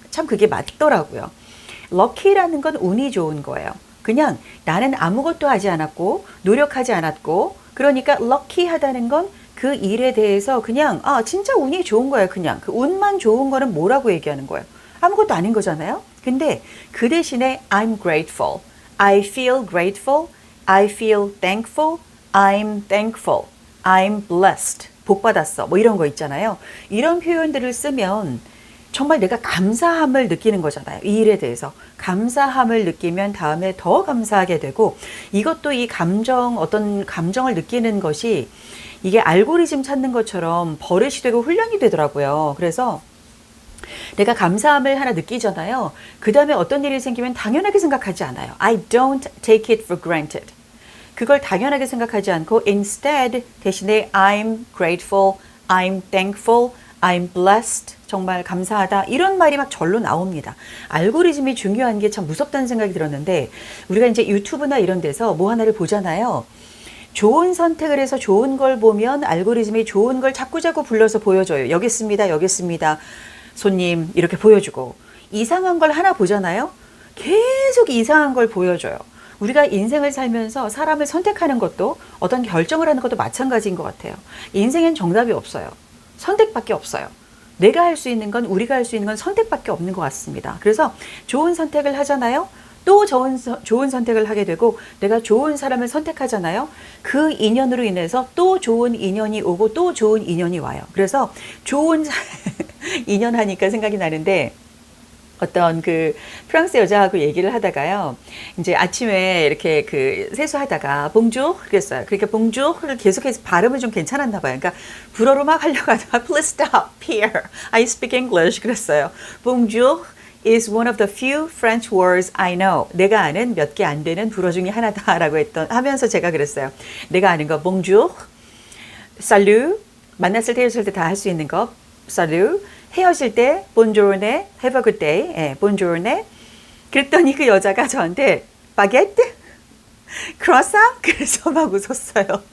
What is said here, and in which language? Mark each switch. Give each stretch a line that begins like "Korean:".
Korean: 참 그게 맞더라고요. lucky라는 건 운이 좋은 거예요. 그냥 나는 아무것도 하지 않았고 노력하지 않았고 그러니까 lucky하다는 건 그 일에 대해서 그냥 진짜 운이 좋은 거예요. 그냥 그 운만 좋은 거는 뭐라고 얘기하는 거예요. 아무것도 아닌 거잖아요. 근데 그 대신에
English: I'm grateful, I feel grateful, I feel thankful, I'm thankful, I'm blessed,
Korean: 복 받았어 뭐 이런 거 있잖아요. 이런 표현들을 쓰면 정말 내가 감사함을 느끼는 거잖아요. 이 일에 대해서 감사함을 느끼면 다음에 더 감사하게 되고 이것도 이 감정 어떤 감정을 느끼는 것이 이게 알고리즘 찾는 것처럼 버릇이 되고 훈련이 되더라고요. 그래서 내가 감사함을 하나 느끼잖아요. 그 다음에 어떤 일이 생기면 당연하게 생각하지 않아요.
English: I don't take it for granted.
Korean: 그걸 당연하게 생각하지 않고
English: instead
Korean: 대신에
English: I'm grateful, I'm thankful, I'm blessed.
Korean: 정말 감사하다. 이런 말이 막 절로 나옵니다. 알고리즘이 중요한 게 참 무섭다는 생각이 들었는데 우리가 이제 유튜브나 이런 데서 뭐 하나를 보잖아요. 좋은 선택을 해서 좋은 걸 보면 알고리즘이 좋은 걸 자꾸자꾸 불러서 보여줘요. 여기 있습니다. 여기 있습니다. 손님 이렇게 보여주고 이상한 걸 하나 보잖아요. 계속 이상한 걸 보여줘요. 우리가 인생을 살면서 사람을 선택하는 것도 어떤 결정을 하는 것도 마찬가지인 것 같아요. 인생엔 정답이 없어요. 선택밖에 없어요. 내가 할 수 있는 건 우리가 할 수 있는 건 선택밖에 없는 것 같습니다. 그래서 좋은 선택을 하잖아요. 또 좋은 선택을 하게 되고 내가 좋은 사람을 선택하잖아요. 그 인연으로 인해서 또 좋은 인연이 오고 또 좋은 인연이 와요. 그래서 좋은 인연 하니까 생각이 나는데 어떤 그 프랑스 여자하고 얘기를 하다가요. 이제 아침에 이렇게 그 세수하다가 봉주 그랬어요. 그러니까 봉주를 계속해서 발음을 좀 괜찮았나 봐요. 그러니까 불어로 막 하려고 하다가
English: please stop here. I speak English
Korean: 그랬어요.
English: 봉주 is one of the few French words I know.
Korean: 내가 아는 몇 개 안 되는 불어 중에 하나다라고 하면서 제가 그랬어요. 내가 아는 거 bonjour, salut, 만났을 때 헤어질 때 다 할 수 있는 거 salut, 헤어질 때 bonjourne,
English: have a good day,
Korean: bonjourne. 그랬더니 그 여자가 저한테 baguette, croissant 그래서 막 웃었어요.